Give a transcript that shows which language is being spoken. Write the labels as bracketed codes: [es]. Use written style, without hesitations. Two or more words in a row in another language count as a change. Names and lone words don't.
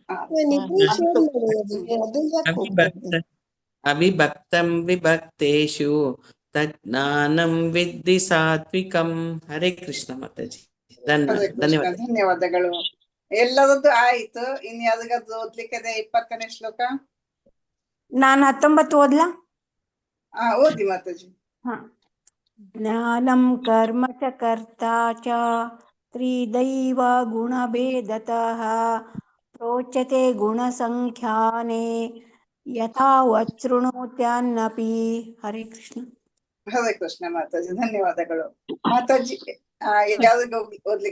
[sa] ಅವಿಭಕ್ತಂ ವಿಭಕ್ತೇಷು ತಜ್ಞಾನಂ ವಿದ್ಧಿ ಸಾತ್ವಿಕಂ. ಹರೇ ಕೃಷ್ಣ [kn] ಮಾತಾಜಿ, ಧನ್ಯವಾದ. ಧನ್ಯವಾದಗಳು. ಎಲ್ಲರದ್ದು ಆಯ್ತು. ಇನ್ ಯಾವ್ದಾದ್ರು ಓದ್ಲಿಕ್ಕೆ 20ನೇ ಶ್ಲೋಕ? ನಾನು 19 ಓದ್ಲಾ? ಓದಿ ಮಾತಾಜಿ. [sa] ಜ್ಞಾನಂ ಕರ್ಮ ಚ ಕರ್ತಾ ಚ ತ್ರಿದೈವ ಗುಣ ಭೇದತಃ ಪ್ರೋಚ್ಯತೆ ಗುಣ ಸಂಖ್ಯಾನೆ ಯಥಾವಚ್ಛೃಣೋತ್ಯನ್ನಪಿ. ಹರೇ ಕೃಷ್ಣ. ಹರೇ ಕೃಷ್ಣ [kn] ಮಾತಾಜಿ, ಧನ್ಯವಾದಗಳು. ಮಾತಾಜಿ ಯಾವ್ದು ಓದ್ಲಿಕ್ಕೆ?